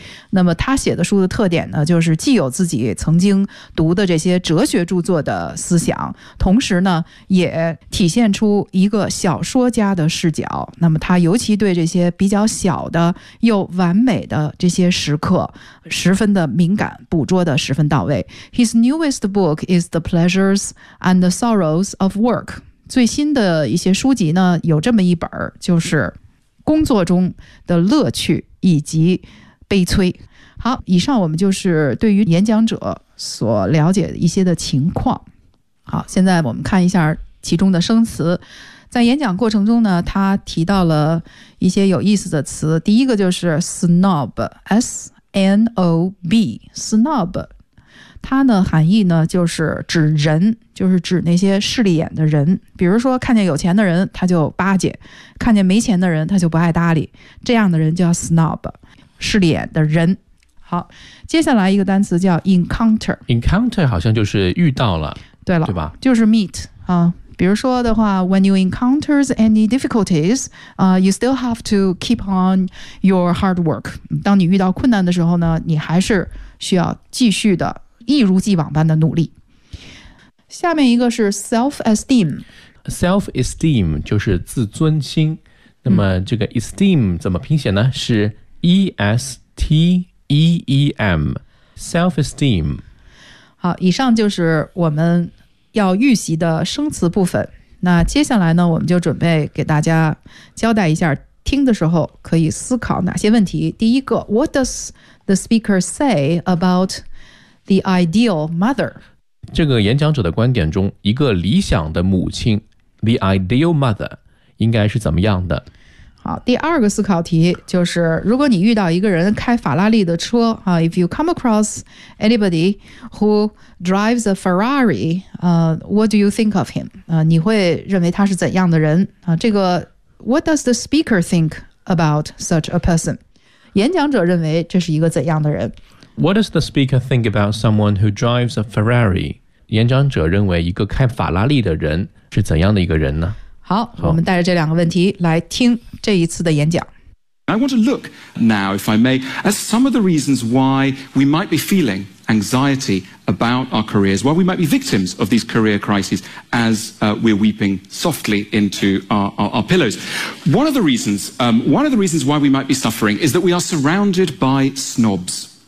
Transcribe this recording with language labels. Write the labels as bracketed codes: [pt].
[zh] 那么他写的书的特点呢，就是既有自己曾经读的这些哲学著作的思想，同时呢，也体现出一个小说家的视角。那么他尤其对这些比较小的又完美的这些时刻十分的敏感，捕捉的十分到位。 [en] His newest book is The Pleasures and the Sorrows of Work. [zh] 最新的一些书籍呢，有这么一本，就是工作中的乐趣以及悲催。好，以上我们就是对于演讲者所了解一些的情况。好，现在我们看一下其中的生词。在演讲过程中呢，他提到了一些有意思的词。第一个就是 snob, S-N-O-B, snob。它呢含义呢就是指人，就是指那些势利眼的人。比如说看见有钱的人他就巴结，看见没钱的人他就不爱搭理，这样的人叫 snob, 势利眼的人。好，接下来一个单词叫 encounter。 encounter 好像就是遇到了，对了，对吧，就是 meet、比如说的话 [en] When you encounter any difficulties、you still have to keep on your hard work。 [zh] 当你遇到困难的时候呢，你还是需要继续的一如既往般的努力。下面一个是 self-esteem。 self-esteem 就是自尊心。那么这个 esteem 怎么拼写呢？是 E-S-T-E-E-M self-esteem。好，以上就是我们要预习的生词部分。那接下来呢，我们就准备给大家交代一下听的时候可以思考哪些问题。 [en] 第一个， What does the speaker say aboutThe ideal mother. [zh] 这个演讲者的观点中，一个理想的母亲 , [en] the ideal mother, [zh] 应该是怎么样的？好，第二个思考题就是，如果你遇到一个人开法拉利的车、 [en] if you come across anybody who drives a Ferrari,、what do you think of him?、 [zh] 你会认为他是怎样的人、这个 [en] what does the speaker think about such a person? [zh] 演讲者认为这是一个怎样的人？ [en] What does the speaker think about someone who drives a Ferrari? [zh] 演讲者认为一个开法拉利的人是怎样的一个人呢？好，我们带着这两个问题来听这一次的演讲。 [en] I want to look now, if I may, at some of the reasons why we might be feeling anxiety about our careers, why we might be victims of these career crises as、we're weeping softly into our pillows. One of the reasons why we might be suffering is that we are surrounded by snobs.